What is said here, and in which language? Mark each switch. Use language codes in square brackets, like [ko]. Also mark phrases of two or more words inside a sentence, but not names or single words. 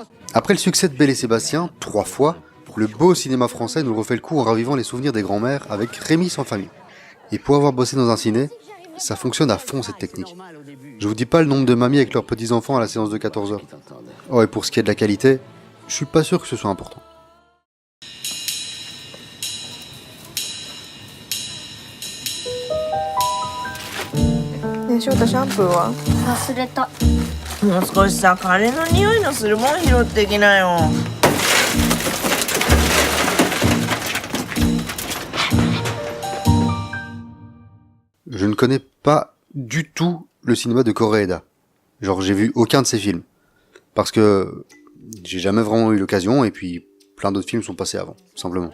[fr] Après le succès de Belle et Sébastien, 3 fois, le beau cinéma français nous refait le coup en ravivant les souvenirs des grands-mères avec Rémi sans famille. Et pour avoir bossé dans un ciné, ça fonctionne à fond cette technique. Je vous dis pas le nombre de mamies avec leurs petits-enfants à la séance de 14h. Oh, et pour ce qui est de la qualité, je suis pas sûr que ce soit important. [ja] 翔太シャンプーは忘れた。もう少しさ、金の匂いのするもん拾ってきなよ。 [fr] Je ne connais pas du tout le cinéma de Koreeda. Genre j'ai vu aucun de ses films. Parce que j'ai jamais vraiment eu l'occasion et puis plein d'autres films sont passés avant, simplement.